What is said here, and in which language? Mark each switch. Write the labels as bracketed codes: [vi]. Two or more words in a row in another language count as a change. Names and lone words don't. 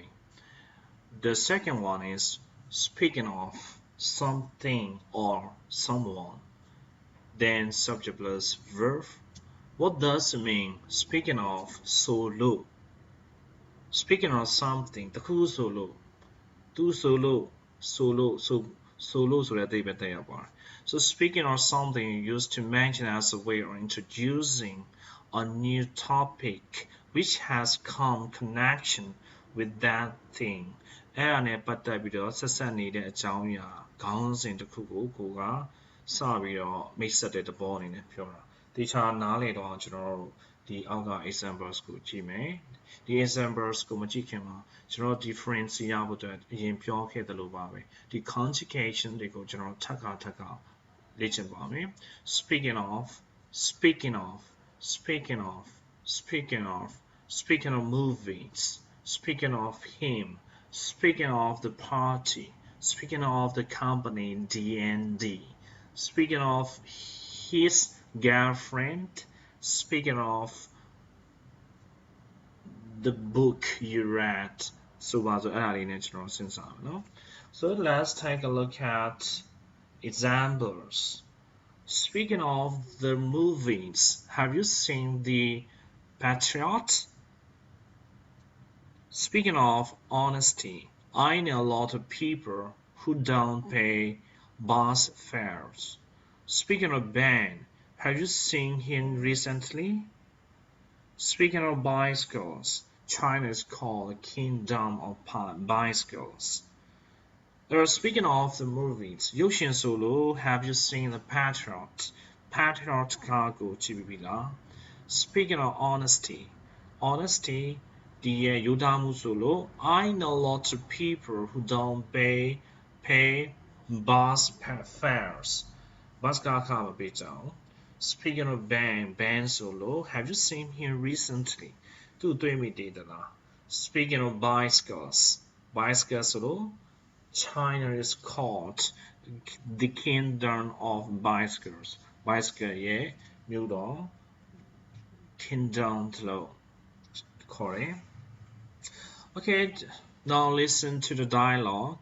[en] The second one is speaking of something or someone, then subject plus verb. What does it mean? Speaking of solo. Speaking of something, [my] တခုsolo. သူ solo ဆိုတဲ့အဓိပ္ပာယ်တက်ရောက်ပါတယ် [en] So speaking of something used to mention as a way of introducing a new topic which has come connection with that thing. [my] အဲ့ဒါနဲ့ပတ်သက်ပြီးတော့ဆက်ဆက်နေတဲ့အကြောင်းအရာခေါင်းစဉ်တစ်ခုကိုကိုကစပြီးတော့မိတ်ဆက်တဲ့သဘောအနေနဲ့ပြောတာတခြားနားလည်တော့ကျွန်တော်တို့ဒီအောက်က examples ကိုကြည့်မယ်ဒီ examples ကိုမကြည့်ခင်မှာကျွန်တော် difference ရဖို့အတွက်အရင်ပြောခဲ့သလိုပါပဲဒီ conjugation တွေကိုကျွန်တော်ထပ်ခါလေ့ကျင့်ပါမယ် speaking [en] of movies speaking of him speaking of the party speaking of the company D&D speaking of his girlfriend speaking of the book you read [my] ဆိုပါစို့အဲ့ဒါလေးနဲ့ကျွန်တော်စဉ်းစားမယ်နော် [en] So let's take a look at examples Speaking of the movies have you seen the Patriot Speaking of honesty I know a lot of people who don't pay bus fares Speaking of Ben have you seen him recently Speaking of bicycles China is called the kingdom of bicycles. Speaking of the movies, [my] ရုပ်ရှင်ဆိုလို့ [en] have you seen the Patriot? [my] Patriot ကားကိုကြည့်ပြီလား [en] Speaking of honesty, [my] ဒီရဲ့ရိုးသားမှုဆိုလို့ [en] I know lots of people who don't pay bus fares. [my] Bus ကားခမပေးကြအောင် [en] Speaking of Ben ဆိုလို့ have you seen him recently? [my] သူတွေ့မိသေးသလား [en] Speaking of bicycles ဆိုလို့ China is called the kingdom of bicycles [my] bicycle ရဲ့မြို့တော် [en] pin down below. Corey. Okay, now listen to the dialogue.